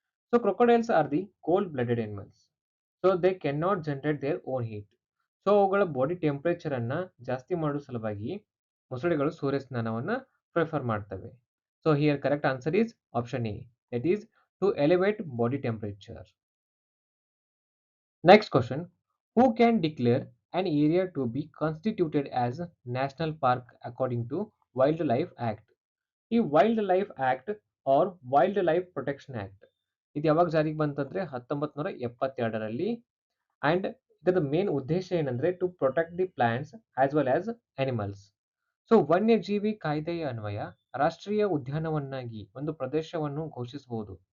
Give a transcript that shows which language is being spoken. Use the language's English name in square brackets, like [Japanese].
[English] So crocodiles are the cold blooded animals. So they can not generate their own heat. [Kannada] So ಅವುಗಳ body temperature ಅನ್ನ ಜಾಸ್ತಿ ಮಾಡುವ ಸಲುವಾಗಿ ಮೊಸಳೆಗಳು ಸೂರ್ಯ ಸ್ನಾನವನ್ನ ಪ್ರಿಫರ್ ಮಾಡ್ತವೆ. [English] So here correct answer is option A, that is to elevate body temperature. Next question. Who can declare an area to be constituted as national park according to Wildlife Act. [Kannada] ಈ wild life act R wild life protection act ಇದು ಯಾವಾಗ ಜಾರಿಗೆ ಬಂತಂದ್ರೆ 1972ರಲ್ಲಿ. [English] and [Kannada] ಇದರ main ಉದ್ದೇಶ ಏನಂದ್ರೆ [English] To protect the plants as well as animals. [Kannada] So ವನ್ಯಜೀವಿ ಕಾಯ್ದೆಯ ಅನ್ವಯ ರಾಷ್ಟ್ರೀಯ ಉದ್ಯಾನವನ್ನಾಗಿ ಒಂದು ಪ್ರದೇಶವನ್ನು ಘೋಷಿಸಬಹುದು.